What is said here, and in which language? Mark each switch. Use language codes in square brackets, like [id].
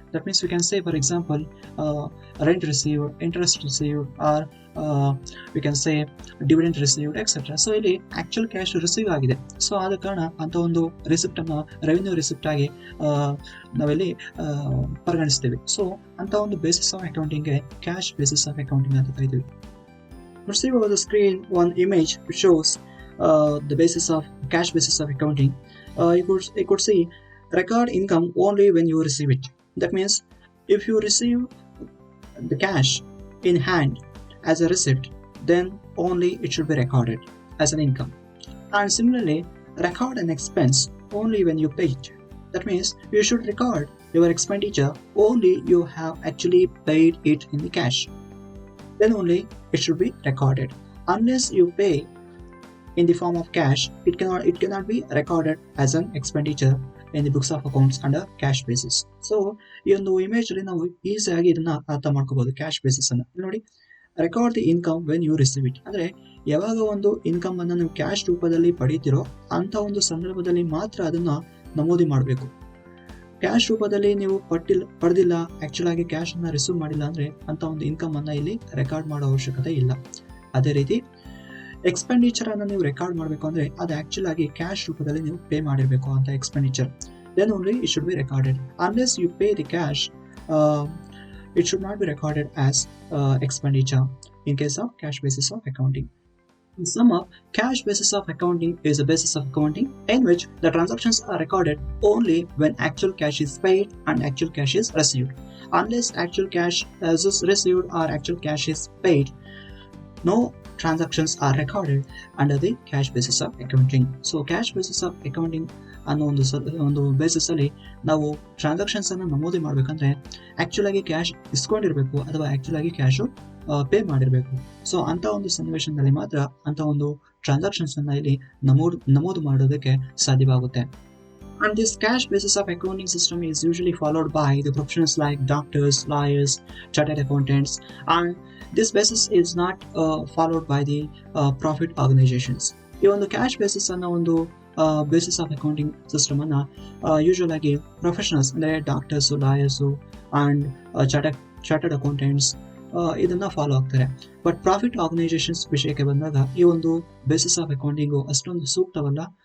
[en] That means we can say for example rent received, interest received, or we can say dividend received etcetera. [kn] So ಇಲ್ಲಿ actual cash receive ಆಗಿದೆ, so ಆದ ಕಾರಣ ಅಂತ ಒಂದು receipt ಅನ್ನ revenue receipt ಆಗಿ ನಾವಿಲ್ಲಿ ಪರಿಗಣಿಸ್ತೀವಿ. ಸೊ ಅಂತ ಒಂದು basis of accounting cash basis of accounting ಅಂತ ಕರಿತೀವಿ. [en] Let's see over the screen one image which shows the basis of cash basis of accounting. You could see record income only when you receive it. That means if you receive the cash in hand as a receipt, then only it should be recorded as an income. And similarly, record an expense only when you pay it. That means you should record your expenditure only you have actually paid it in the cash. Then only it should be recorded. Unless you pay in the form of cash, it cannot be recorded as an expenditure in the books of accounts under cash basis. [kn] So ಈ ಒಂದು image ಅಲ್ಲಿ ನಾವು ಈಸಿಯಾಗಿ ಇದನ್ನ ಅರ್ಥ ಮಾಡ್ಕೋಬಹುದು cash basis ಅನ್ನ. ನೋಡಿ, [en] record the income when you receive it [kn] ಅಂದ್ರೆ ಯಾವಾಗ ಒಂದು ಇನ್ಕಮ್ ಅನ್ನ ನೀವು ಕ್ಯಾಶ್ ರೂಪದಲ್ಲಿ ಪಡೀತಿರೋ ಅಂತ ಒಂದು ಸಂದರ್ಭದಲ್ಲಿ ಮಾತ್ರ ಅದನ್ನ ನಮೂದಿ ಮಾಡಬೇಕು. ಕ್ಯಾಶ್ ರೂಪದಲ್ಲಿ ನೀವು ಪಡೆದಿಲ್ಲ, ಆಕ್ಚುಲ್ ಆಗಿ ಕ್ಯಾಶ್ ಅನ್ನ ರಿಸೀವ್ ಮಾಡಿಲ್ಲ ಅಂದ್ರೆ ಅಂತ ಒಂದು ಇನ್ಕಮ್ ಅನ್ನ ಇಲ್ಲಿ ರೆಕಾರ್ಡ್ ಮಾಡೋ ಅವಶ್ಯಕತೆ ಇಲ್ಲ. ಅದೇ ರೀತಿ ಎಕ್ಸ್ಪೆಂಡಿಚರ್ ಅನ್ನ ನೀವು ರೆಕಾರ್ಡ್ ಮಾಡಬೇಕು ಅಂದ್ರೆ ಅದು ಆಕ್ಚುಲ್ ಆಗಿ ಕ್ಯಾಶ್ ರೂಪದಲ್ಲಿ ನೀವು ಪೇ ಮಾಡಿರಬೇಕು ಅಂತ expenditure. [en] Then only it should be recorded. Unless you pay the cash, it should not be recorded as expenditure in case of cash basis of accounting. In sum up, cash basis of accounting is a basis of accounting in which the transactions are recorded only when actual cash is paid and actual cash is received. Unless actual cash is received or actual cash is paid, no transactions are recorded under the cash basis of accounting. [kn] So [en] cash basis of accounting [kn] ಅನ್ನೋ ಒಂದು basis ಅಲ್ಲಿ ನಾವು transactions ಅನ್ನು ನಮೂದಿ ಮಾಡ್ಬೇಕಂದ್ರೆ actual ಆಗಿ cash ಇಸ್ಕೊಂಡಿರ್ಬೇಕು ಅಥವಾ actual ಆಗಿ cash pay ಮಾಡಿರ್ಬೇಕು. ಸೊ ಅಂತ ಒಂದು ಸನ್ನಿವೇಶದಲ್ಲಿ ಮಾತ್ರ ಅಂತ ಒಂದು ಟ್ರಾನ್ಸಾಕ್ಷನ್ಸ್ ಅನ್ನ ಇಲ್ಲಿ ನಮೂದು ಮಾಡೋದಕ್ಕೆ ಸಾಧ್ಯವಾಗುತ್ತೆ. [en] And this cash basis of accounting system is usually followed by the professionals like doctors, lawyers, chartered accountants, and this basis is not followed by the profit organizations. [kn] ಈ ಒಂದು ಕ್ಯಾಶ್ ಬೇಸಿಸ್ ಅನ್ನೋ ಒಂದು basis of accounting system ಅನ್ನ usual ಆಗಿ professionals ಅಂದ್ರೆ doctors, lawyers and chartered accountants ಇದನ್ನ follow ಆಗ್ತಾರೆ. But profit organisations ವಿಷಯಕ್ಕೆ ಬಂದಾಗ ಈ ಒಂದು ಬೇಸಿಸ್ ಆಫ್ ಅಕೌಂಟಿಂಗು ಅಷ್ಟೊಂದು ಸೂಕ್ತವಲ್ಲ.